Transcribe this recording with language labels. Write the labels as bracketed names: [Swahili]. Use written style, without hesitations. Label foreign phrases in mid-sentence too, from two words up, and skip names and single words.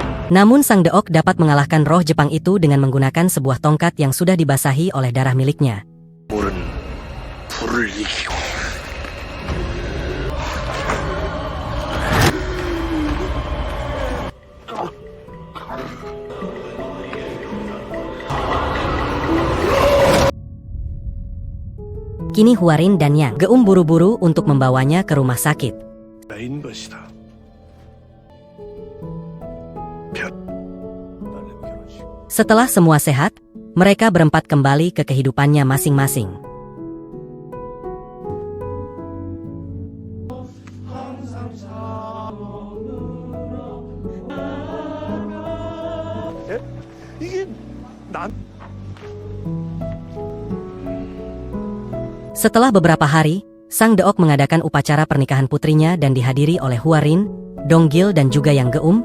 [Indonesian] Namun Sang Deok dapat mengalahkan roh Jepang itu dengan menggunakan sebuah tongkat yang sudah dibasahi oleh darah miliknya. [Korean] 물은 불을 이기고 [Indonesian] Kini Huarin dan Yang Geum buru-buru untuk membawanya ke rumah sakit. [Korean] 인 것이다. [Indonesian] Setelah semua sehat, mereka berempat kembali ke kehidupannya masing-masing. [Korean] 이게 난 [Indonesian] Setelah beberapa hari, Sang Deok mengadakan upacara pernikahan putrinya dan dihadiri oleh Huarin, Donggil dan juga Yang Geum.